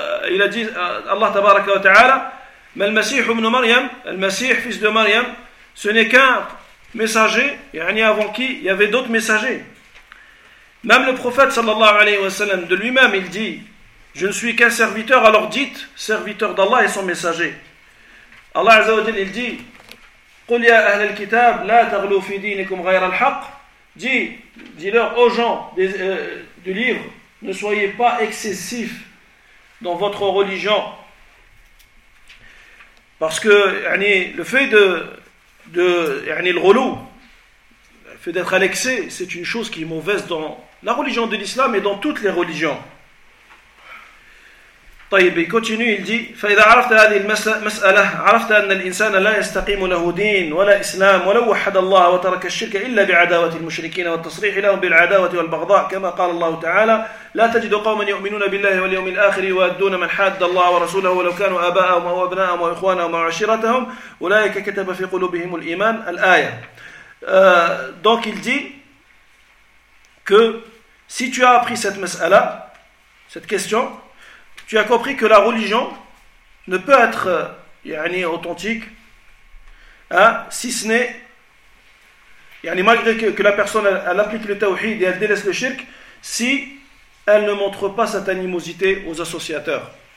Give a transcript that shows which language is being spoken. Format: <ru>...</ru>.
<fr>Il a dit, Allah tabaraka wa ta'ala, mais le Messie, ibn Maryam, le Messie, fils de Maryam, ce n'est qu'un messager, yani avant qui il y avait d'autres messagers. Même le prophète sallallahu alayhi wa sallam, de lui-même, il dit, je ne suis qu'un serviteur, alors dites, serviteur d'Allah et son messager.</fr> <ar>Allah Azza wa Jalla,</ar> <fr>il dit,</fr> <ar>قُلْ يَا أَهْلَ الْكِتَابِ لَا تَغْلُوا فِي دِينِكُمْ غَيْرَ الْحَقِّ.</ar> <fr>Dis-leur aux gens du livre, ne soyez pas excessifs dans votre religion. Parce que yani, le fait de yani, le relou, le fait d'être à l'excès, c'est une chose qui est mauvaise dans la religion de l'islam et dans toutes les religions.</fr> <ar>طيب,</ar> <fr>il continue, il dit</fr> <ar>فَإِذَا عَرَفْتَ هَذِي الْمَسْأَلَةِ عَرَفْتَ أَنَّ الْإِنسَانَ لَا يَسْتَقِيمُ لَهُ دِينَ وَلَا إِسْلَامَ وَلَوْ وَحَدَ اللَّهَ وَتَرَكَ الشِّرْكَ إِلَّا بِعَدَاوَةِ الْمُشْرِكِينَ وَالتَّصْرِيحِ لَهُمْ بِالْعَدَاوَةِ وَالْبَغْضَاءِ كَمَا قَالَ اللَّهُ تَعَالَى لا تجد قوما يؤمنون بالله واليوم الآخر يوادون من حاد الله ورسوله ولو كانوا آباءهم أو أبناءهم وإخوانهم وعشيرتهم أولئك كتب في قلوبهم الإيمان الآية.</ar> <fr>Donc il dit que si tu as appris cette mas'ala, cette question, tu as compris que la religion ne peut être authentique si ce n'est malgré que la personne elle applique le tawhid et elle délaisse le shirk, si elle ne montre pas cette animosité aux associateurs.</fr>